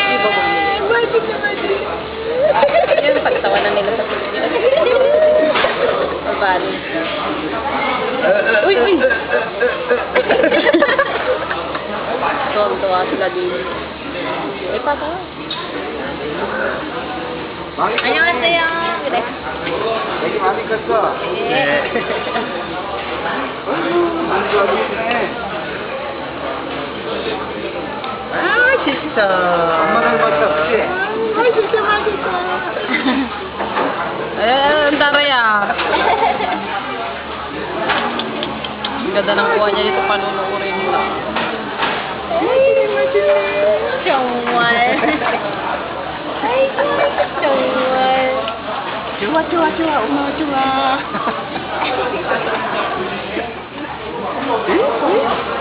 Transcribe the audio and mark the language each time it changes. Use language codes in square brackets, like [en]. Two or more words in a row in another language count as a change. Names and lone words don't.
[tl] Yun, pagtawanan nila sa Korea. Bali. Uy, uy! Tuwa sila din. Eh, patawa. [ko] 안녕하세요. 그래. [tl] Lagi mami ka sa. [ko] Ah, 진짜. 엄마랑 맞췄지? [tl] Ay, [ko] 진짜 맛있어. [tl] Ang taray ah. Ang ganda ng kuha niya dito, panunuurin mo. [ko] 정말. 아이고, 정말. 좋아. 엄마 좋아.